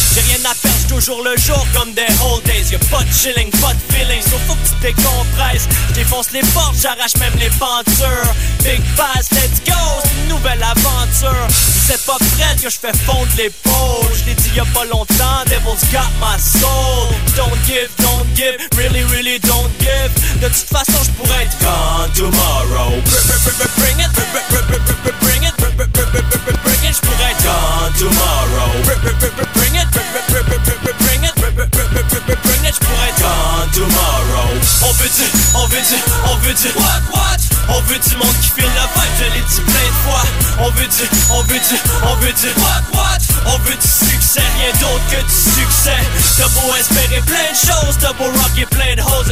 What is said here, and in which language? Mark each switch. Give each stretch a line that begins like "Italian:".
French: J'ai rien à faire, j'suis toujours le jour comme des
English: old days.
French: Y'a pas de chilling, pas de feeling, sauf faut que tu décompresses. J'défonce les portes, j'arrache même les pentures. Big Bass,
English: let's go,
French: c'est une nouvelle aventure. C'est pas prêt que j'fais fondre les pôles. J'l'ai dit y'a pas longtemps,
English: devil's got my soul. Don't give, really, really don't give.
French: De toute façon, j'pourrais être
English: gone tomorrow. Bring it. Bring it, bring it, bring it, gone tomorrow. Bring it, bring it, bring it, bring it, gone tomorrow.
French: On veut du, on veut du, on veut du.
English: What, what?
French: On veut du monde qui file la vibe, je l'ai dit plein de fois. On veut du, on veut du, on veut du.
English: What, what?
French: On veut du succès, rien d'autre que du succès. T'as beau espérer plein de choses, t'as beau rocker plein de hoes.